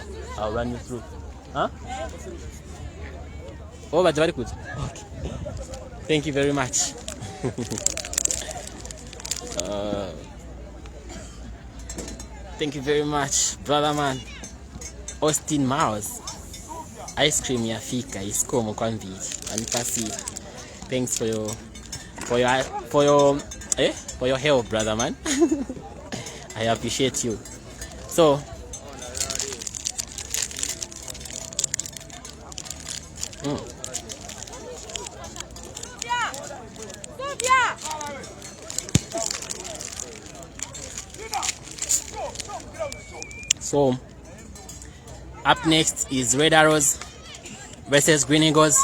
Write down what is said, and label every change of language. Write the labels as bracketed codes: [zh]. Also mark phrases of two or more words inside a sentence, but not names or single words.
[en] I'll run you through. Huh? Oh, but very good. Okay. Thank you very much. Thank you very much, brother man. [ny] Austin Miles. [en] ice cream [ny] yafika isikomo kwambili anipasi. [en] Thanks for your help, brother man. I appreciate you. So So up next is Red Arrows versus Green Eagles.